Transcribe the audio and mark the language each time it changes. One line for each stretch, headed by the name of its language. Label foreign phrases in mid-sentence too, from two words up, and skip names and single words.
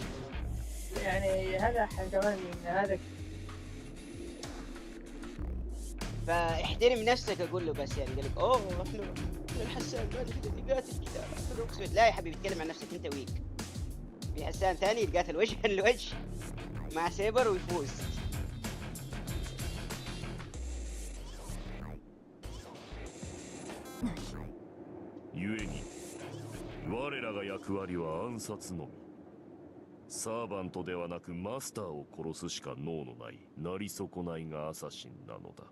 Arabic: يعني هذا كمان هذا فاحترم نفسك اقول له بس يعني قال لك اوه احنا الحسان ما نقدر نقاتل كذا. لا يا حبيبي اتكلم عن نفسك انت ويك. في حسان ثاني يتقاتل وجها لوجه مع سيبر ويفوز.
Japanese: 故に我らが役割は暗殺のみ。サーバントではなくマスターを殺すしか能のないなり損ないがアサシンなのだ。